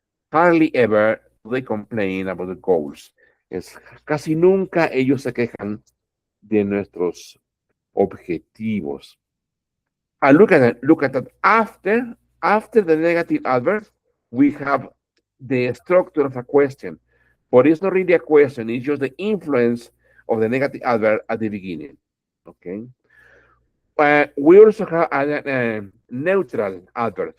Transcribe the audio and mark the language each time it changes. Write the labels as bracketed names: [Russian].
[English] Hardly ever do they complain about the goals. [Spanish] Es casi nunca ellos se quejan de nuestros objetivos. [English] And look at that. After the negative adverb, we have the structure of a question, but it's not really a question. It's just the influence of the negative adverb at the beginning. Okay. We also have a neutral adverb.